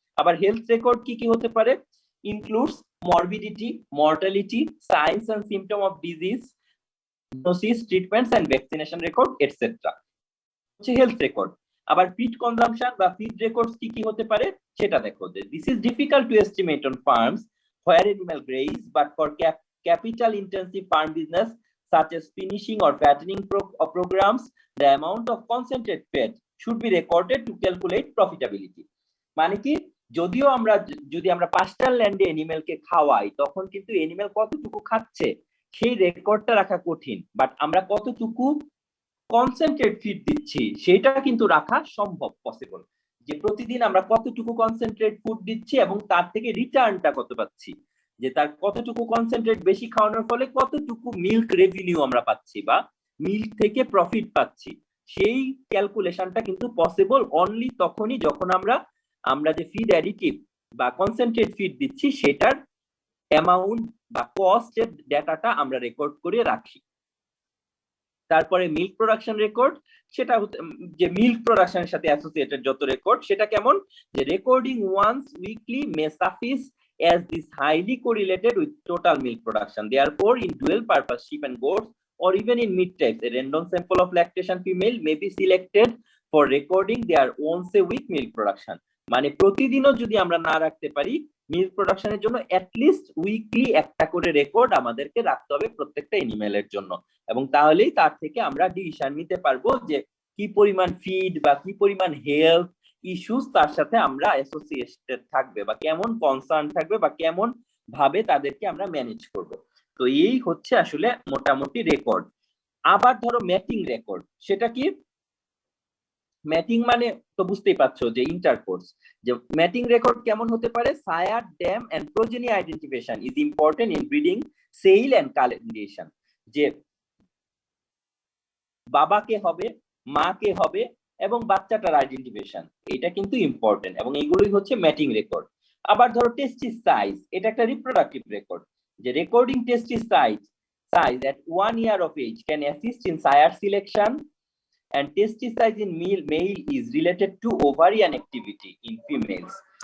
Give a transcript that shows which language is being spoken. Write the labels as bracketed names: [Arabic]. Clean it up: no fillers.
[Bangla] আবার health record কি কি হতে পারে? [English] Includes morbidity, mortality, signs and symptom of disease, diagnosis, treatments and vaccination record etc. [Bangla] হচ্ছে হেলথ রেকর্ড। আবার ফিড কনজাম্পশন বা ফিড রেকর্ডস কি কি হতে পারে সেটা দেখো। [English] This is difficult to estimate on farms where animal graze, but for capital intensive farm business such as finishing or fattening programs, the amount of concentrate fed should be recorded to calculate profitability. [Bangla] মানে কি যদিও যদি আমরা পাস্টার ল্যান্ডে অ্যানিমেলকে খাওয়াই, তখন কিন্তু animal কতটুকু খাচ্ছে সেই রেকর্ডটা রাখা কঠিন, বাট আমরা কতটুকু কনসেন্ট্রেট ফিড দিচ্ছি সেটা কিন্তু রাখা সম্ভব, পসিবল। যে প্রতিদিন আমরা কতটুকু কনসেন্ট্রেট ফুড দিচ্ছি এবং তার থেকে রিটার্নটা কত পাচ্ছি, যে তার কতটুকু কনসেন্ট্রেট বেশি খাওয়ানোর ফলে কতটুকু মিল্ক রেভিনিউ আমরা পাচ্ছি বা মিল্ক থেকে প্রফিট পাচ্ছি, সেই ক্যালকুলেশনটা কিন্তু পসিবল অনলি তখনই যখন আমরা যে ফিড অ্যাডিটিভ বা কনসেন্ট্রেট ফিড দিচ্ছি সেটার অ্যামাউন্ট বা কস্টের ডেটাটা আমরা রেকর্ড করে রাখি। তারপরে মিল্ক প্রোডাকশন রেকর্ড, সেটা যে মিল্ক প্রোডাকশনের সাথে অ্যাসোসিয়েটেড যত রেকর্ড, সেটা কেমন? [English] যে recording once weekly may suffice as this highly correlated with total milk production. Therefore, in dual purpose sheep and goats or even in meat types, a random sample of lactation female may be selected for recording their once a week milk production. [Bangla] মানে প্রতিদিনও যদি আমরা না রাখতে পারি, milk প্রোডাকশনের জন্য at least weekly একটা করে রেকর্ড আমাদেরকে রাখতে হবে প্রত্যেকটা এনিমেলের জন্য, এবং তাহলেই তার থেকে আমরা ডিসিশন নিতে পারবো যে কি পরিমাণ ফিড বা কি পরিমাণ হেলথ ইস্যুস তার সাথে আমরা অ্যাসোসিয়েটেড থাকবে বা কেমন কনসার্ন থাকবে বা কেমন ভাবে তাদেরকে আমরা ম্যানেজ করব। তো এই হচ্ছে আসলে মোটামুটি রেকর্ড। আবার ধরো ম্যাটিং রেকর্ড, সেটা কি? ম্যাটিং মানে তো বুঝতেই পারছো যে ইন্টারকোর্স। যে ম্যাটিং রেকর্ড কেমন হতে পারে? [English] Sire, dam and progeny identification is important in breeding, sale and culling decision. [Bangla] যে বাবাকে হবে, মাকে হবে এবং বাচ্চাটার আইডেন্টিফিকেশন, এটা কিন্তু ইম্পর্টেন্ট, এবং এইগুলোই হচ্ছে ম্যাটিং রেকর্ড। আবার ধরো টেস্টিস সাইজ, এটা একটা রিপ্রোডাক্টিভ রেকর্ড। [English] যে recording testis size at 1 year of age can assist in sire selection, and testis size in male is related to ovarian activity in females.